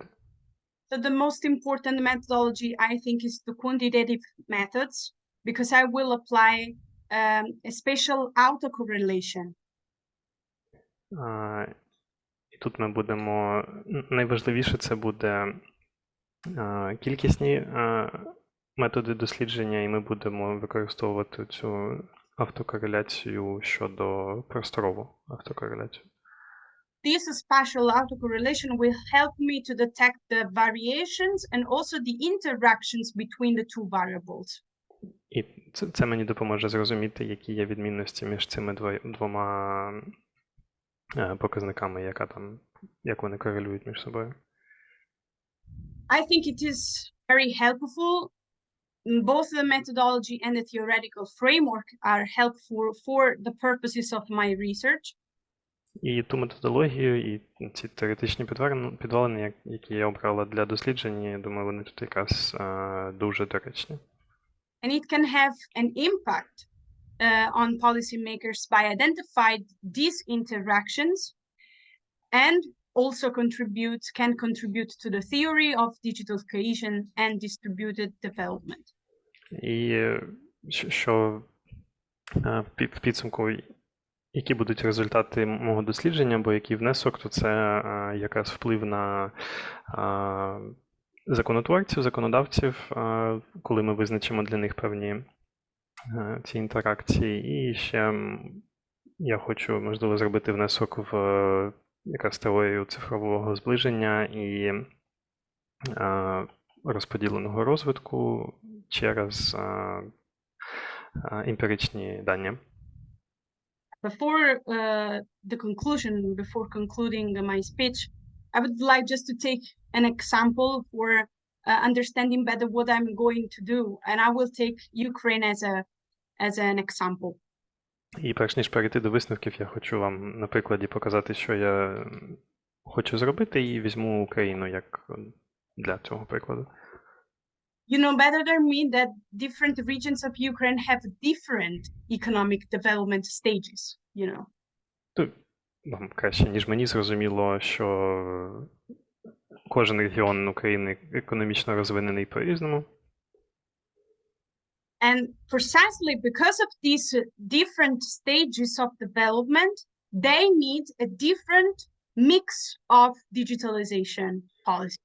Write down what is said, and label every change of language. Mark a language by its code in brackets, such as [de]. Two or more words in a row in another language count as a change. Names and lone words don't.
[en] So the most important methodology, I think, is the quantitative methods, because I will apply a special autocorrelation. [uk] І тут ми будемо, найважливіше це буде кількісні методи дослідження, і ми будемо використовувати цю автокореляцію щодо просторову автокореляцію. [en] This spatial autocorrelation will help me to detect the variations and also the interactions between the two variables. [uk] І це мені допоможе зрозуміти, які є відмінності між цими двома показниками, як вони корелюють між собою. [en] I think it is very helpful. Both the methodology and the theoretical framework are helpful for the purposes of my research. [uk] І ту методологію, і ці теоретичні підвалини, які я обрала для дослідження, я думаю, вони тут якраз дуже доречні. [en] And it can have an impact on policymakers by identifying these interactions and also can contribute to the theory of digital cohesion and distributed development. [uk] І що в підсумку, які будуть результати мого дослідження, або який внесок, то це якраз вплив на законотворців, законодавців, коли ми визначимо для них певні ці інтеракції. І ще я хочу, можливо, зробити внесок в якраз теорію цифрового зближення і розподіленого розвитку через емпіричні дані. [en] Before concluding my speech, I would like just to take an example for understanding better what I'm going to do, and I will take Ukraine as an example. [uk] І перш ніж перейти до висновків, я хочу вам на прикладі показати, що я хочу зробити, і візьму Україну як для цього прикладу. [en] You know better than me that different regions of Ukraine have different economic development stages, you know. [uk] Вам краще, ніж мені, зрозуміло, що кожен регіон України економічно розвинений по-різному. [en] And precisely because of these different stages of development, they need a different mix of digitalization policies.